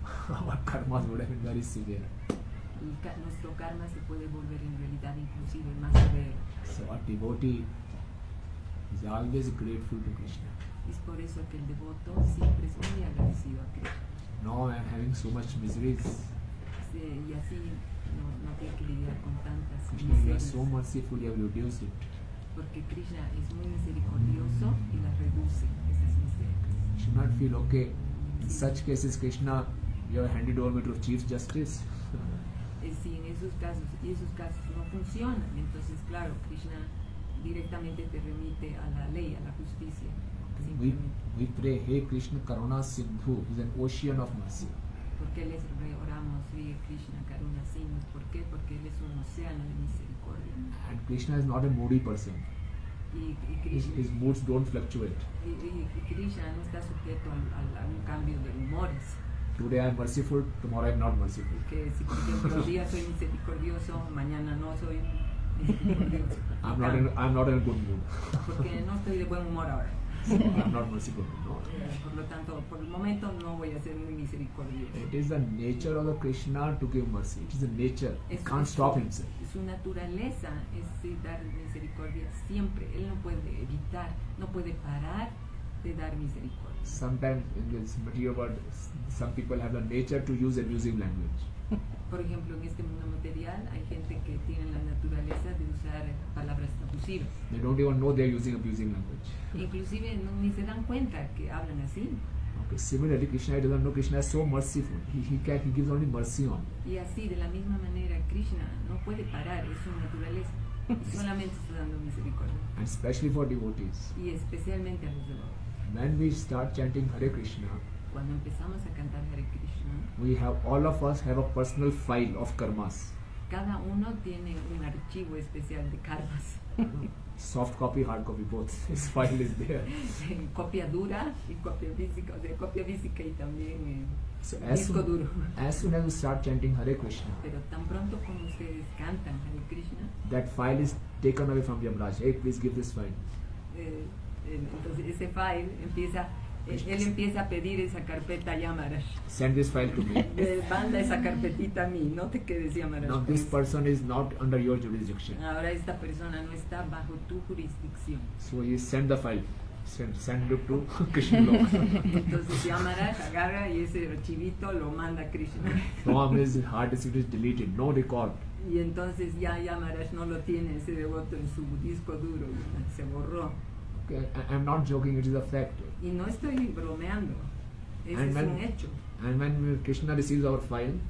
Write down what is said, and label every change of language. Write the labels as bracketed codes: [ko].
[en] our karmas would have been very severe. [es] nuestro karma se puede volver en realidad inclusive más severo. [en] So a devotee is always grateful to Krishna. [es] Es por eso que el devoto siempre es muy agradecido a Krishna. [en] Now I am having so much miseries. [es] Y así no tiene que lidiar con tantas [en] Krishna, you are [es] miserias, [en] so merciful, you have reduced it. [es] porque Krishna es muy misericordioso y las reduce, esas miserias. [en] You should not feel, okay, in such cases, Krishna, you have handed over me to Chief Justice. [es] Si en esos casos no funcionan, entonces claro, Krishna directamente te remite a la ley, a la justicia. [en] We pray, hey Krishna Karuna Sindhu, is an ocean of mercy. [es] ¿Por qué les oramos, Hare Krishna Karuna Sindhu? ¿Por qué? Porque él es un océano de misericordia. [en] And Krishna is not a moody person. [es] Y [en] His [es] Krishna, [en] moods don't fluctuate. [es] y Krishna no está sujeto a un cambio de humores. [en] Today I am merciful, tomorrow I am not merciful. [es] Que si por ejemplo un día soy misericordioso, mañana no soy misericordioso. [en] I'm not in a good mood. [es] Porque no estoy de buen humor ahora. [en] I'm not merciful. No. [es] Por lo tanto, por el momento no voy a ser muy misericordioso. [en] It is the nature of the Krishna to give mercy. It is the nature. He can't stop himself. [es] Su naturaleza es dar misericordia siempre. Él no puede evitar, no puede parar de dar misericordia. [en] Sometimes in this material world, some people have the nature to use abusive language. [es] Por ejemplo, en este mundo material hay gente que tiene la naturaleza de usar palabras abusivas. [en] They don't even know they are using abusive language. [es] Inclusive ni se dan cuenta que hablan así. [en] Okay. Similarly, Krishna doesn't know. Krishna is so merciful. He gives only mercy on. [es] Y así, de la misma manera, Krishna no puede parar, es su naturaleza. Y solamente está dando misericordia. [en] And especially for devotees. [es] Y especialmente a los devotos. [en] When we start chanting Hare Krishna, [es] cuando empezamos a cantar Hare Krishna, [en] all of us have a personal file of karmas. [es] Cada uno tiene un archivo especial de karmas. [en] Soft copy, hard copy, both. His file is there. [es] Copia dura y copia física, o sea, copia física y también [en] So [es] disco duro. [en] As soon as we start chanting Hare Krishna, [es] pero tan pronto como ustedes cantan Hare Krishna, [en] that file is taken away from Yamraj. Hey, please give this file. [es] Entonces ese file empieza, él empieza a pedir esa carpeta a Yamaraj. [en] Send this file to me. [es] Manda esa carpetita a mí, no te quedes Yamaraj. [en] Now this person is not under your jurisdiction. [es] Ahora esta persona no está bajo tu jurisdicción. [en] So you send the file. Send it to Krishna. [es] Entonces Yamaraj agarra y ese archivito lo manda a Krishna. [en] From his hard disk it is deleted, no record. [es] Y entonces ya Yamaraj no lo tiene ese devoto en su disco duro, se borró. [en] Okay, I'm not joking, it is a fact. [es] Y no estoy bromeando, ese es un hecho. [en] And when Krishna receives our file,